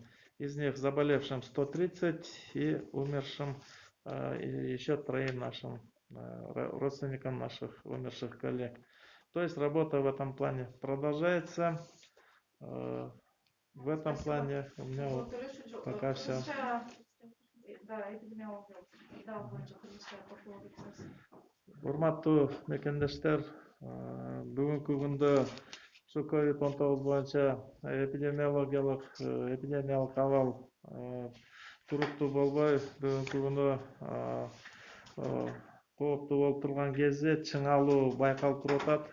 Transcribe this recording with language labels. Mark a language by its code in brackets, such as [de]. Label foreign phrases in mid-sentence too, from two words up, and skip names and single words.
[ru] Из них заболевшим 130 и умершим и еще 3 нашим родственникам наших умерших коллег. То есть работа в этом плане продолжается. В этом плане у меня вот пока все. [ky] Урматтуу мекендештер, бүгүнкү күндө ушу COVID-19 боюнча эпидемиялык абал туруктуу болбой, бүгүнкү күндө кооптуу болуп турган кезде чыңалуу байкалып туруп атат.